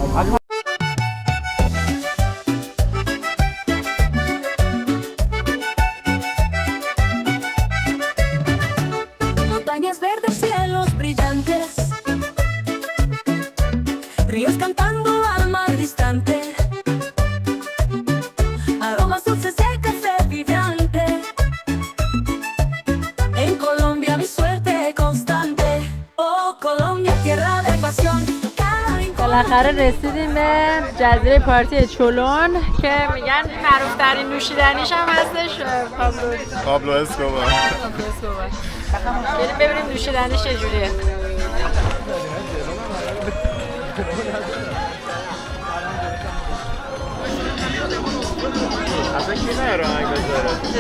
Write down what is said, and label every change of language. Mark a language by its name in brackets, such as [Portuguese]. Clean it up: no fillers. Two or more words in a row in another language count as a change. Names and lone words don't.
[Spanish] Montañas verdes, cielos brillantes, ríos cantando al mar distante, aromas dulces de café vibrante. En Colombia mi suerte constante, oh Colombia tierra de pasión. [Persian] بالاخره رسیدیم به جزیره پارتی چولون که میگن معروف ترین نوشیدنیش هم هستش پابلو اسکوبار. بریم ببینیم نوشیدنیش چجوریه. اصلا کی نه آهنگ بذاره؟